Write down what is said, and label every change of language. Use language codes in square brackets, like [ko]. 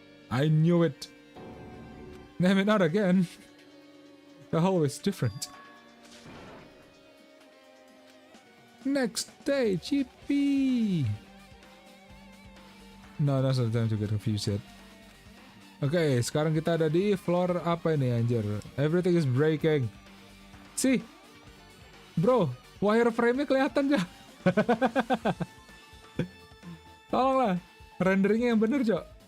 [en] I knew it. Damn it, not again. The hole is different. Next stage, yippee! No, that's not the time to get confused yet. [id] Oke, sekarang kita ada di floor apa ini anjir? [en] Everything is breaking. See? [id] Bro, wireframe-nya kelihatan gak? Tolonglah, renderingnya yang bener, Cok.